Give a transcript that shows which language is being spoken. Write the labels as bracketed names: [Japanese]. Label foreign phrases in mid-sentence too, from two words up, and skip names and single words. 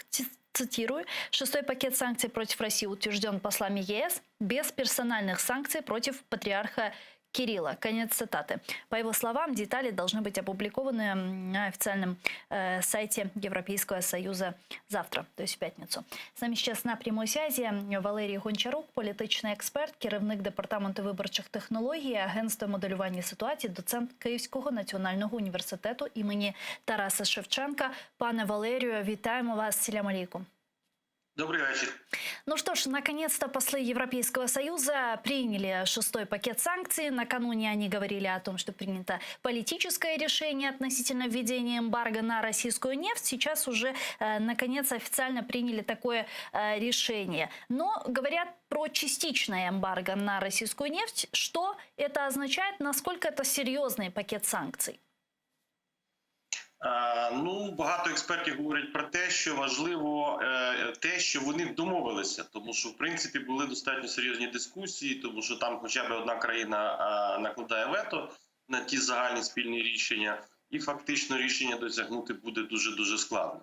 [Russian] Цитирую: «6-й пакет санкций против России утвержден послами ЕС без персональных санкций против патриарха Кирилла». Конец цитаты. По его словам, детали должны быть опубликованы на официальном сайте Европейского Союза завтра, то есть в пятницу. С нами сейчас на прямой связи [Ukrainian] Валерій Гончарук, політичний експерт, керівник департаменту виборчих технологій, агентства моделювання ситуації, доцент Київського національного університету імені Тараса Шевченка. Пане Валерію, вітаємо вас. [Arabic] سلام عليكم. [Russian] Добрый вечер. Ну что ж, наконец-то послы Европейского Союза приняли 6-й пакет санкций. Накануне они говорили о том, что принято политическое решение относительно введения эмбарго на российскую нефть. Сейчас уже, наконец, официально приняли такое решение. Но говорят про частичное эмбарго на российскую нефть. Что это означает? Насколько это серьезный пакет санкций? [Ukrainian] Ну, багато експертів говорять про те, що важливо те, що вони домовилися, тому що в принципі були достатньо серйозні дискусії, тому що там хоча б одна країна накладає вето на ті загальні спільні рішення, і фактично рішення досягнути буде дуже складно.